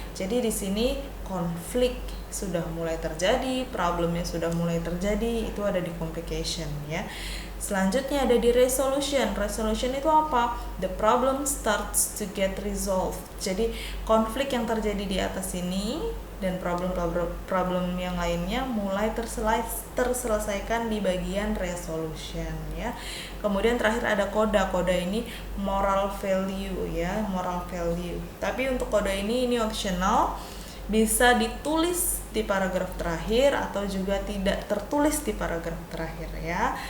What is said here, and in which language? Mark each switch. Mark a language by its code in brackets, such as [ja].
[id] Jadi di sini konflik sudah mulai terjadi, problemnya sudah mulai terjadi, itu ada di complication ya. Selanjutnya ada di resolution. Resolution itu apa? [en] The problem starts to get resolved. [id] Jadi konflik yang terjadi di atas ini dan problem yang lainnya mulai terselesaikan di bagian resolution ya. Kemudian terakhir ada coda. Coda ini moral value ya, moral value. Tapi untuk coda ini optional, bisa ditulis di paragraf terakhir atau juga tidak tertulis di paragraf terakhir ya.